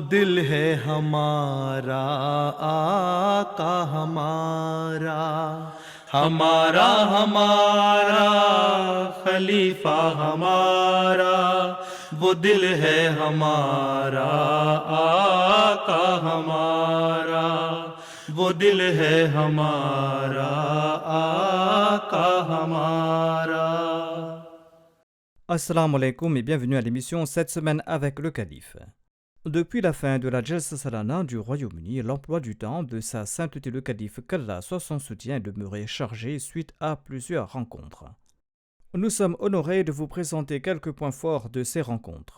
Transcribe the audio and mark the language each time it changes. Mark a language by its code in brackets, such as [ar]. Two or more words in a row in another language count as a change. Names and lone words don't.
[ur] دل ہے ہمارا آقا ہمارا، ہمارا ہمارا خلیفہ ہمارا، وہ دل ہے ہمارا آقا ہمارا، وہ دل ہے ہمارا آقا ہمارا۔ [ar] السلام عليكم [fr] et bienvenue à l'émission cette semaine avec le calife. Depuis la fin de la Jalsa Salana du Royaume-Uni, l'emploi du temps de sa sainteté le calife qu'Allah soit son soutien est demeuré chargé suite à plusieurs rencontres. Nous sommes honorés de vous présenter quelques points forts de ces rencontres.